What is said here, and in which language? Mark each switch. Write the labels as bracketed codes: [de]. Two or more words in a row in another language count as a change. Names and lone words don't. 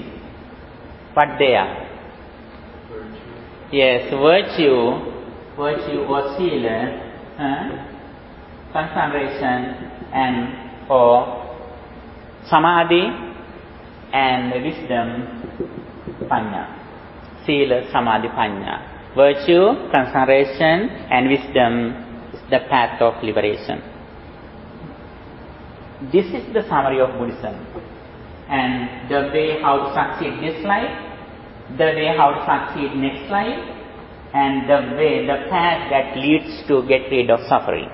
[en] What they are? Yes, virtue or sila, concentration, and or samadhi, and wisdom, panya. [pi] Sila, samadhi, panya. [en] Virtue, concentration, and wisdom is the path of liberation. This is the summary of Buddhism. And the way how to succeed this life, the way how to succeed next life, and the path that leads to get rid of suffering.